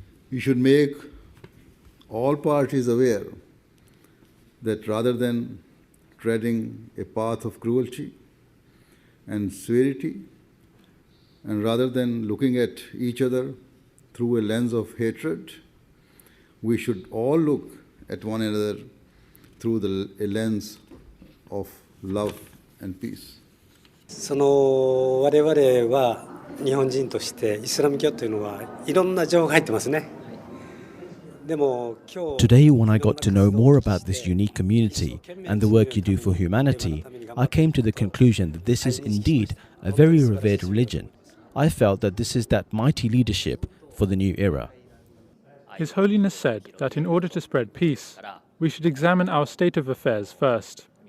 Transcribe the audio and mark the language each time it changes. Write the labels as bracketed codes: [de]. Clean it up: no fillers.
[en] We should make all parties aware that rather than treading a path of cruelty and severity, and rather than looking at each other through a lens of hatred, we should all look at one another through a lens of love and peace. [ja] 我々は日本人としてイスラム教というのはいろんな情報が入ってますね。 [en] Today, when I got to know more about this unique community and the work you do for humanity, I came to the conclusion that this is indeed a very revered religion. I felt that this is that mighty leadership for the new era. His Holiness said that in order to spread peace, we should examine our state of affairs first.